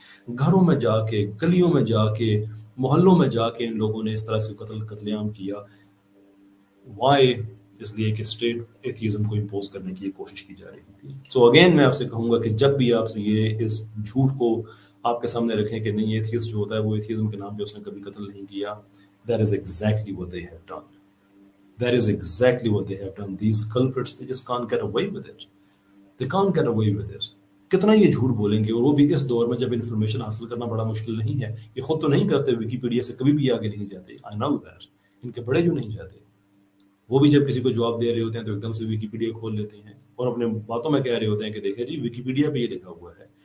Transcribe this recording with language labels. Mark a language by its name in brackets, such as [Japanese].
[Hindi] घरों में जाके, गलियों में जाके, मोहल्लों में जाके इन लोगों ने इस तरह से कत्लेआम किया. वाई? इसलिए कि स्टेट एथिज्म को इम्पोज करने की कोशिश की जा रही थी. सो अगेन मैं आपसे कहूंगा कि जब भी आपसे ये इस झूठ को आपके सामने रखें कि नहीं एथियस्ट जो होता है वो एथिज्म के नाम पे उसने कभी कत्ल नहीं किया, [English] that is exactly what they have done. That is exactly what they have done. These culprits, they just can't get away with it. They can't get away with it. [Hindi] कितना ये झूठ बोलेंगे, और वो भी इस दौर में जब इन्फॉर्मेशन हासिल करना बड़ा मुश्किल नहीं है. ये खुद तो नहीं करते, विकीपीडिया से कभी भी आगे नहीं जाते. [English] I know that. [Hindi] इनके बड़े जो नहीं जाते, वो भी जब किसी को जवाब दे रहे होते हैं तो एकदम से विकीपीडिया खोल लेते हैं और अपने बातों में कह रहे होते हैं कि देखिए जी विकीपीडिया पे ये लिखा हुआ है.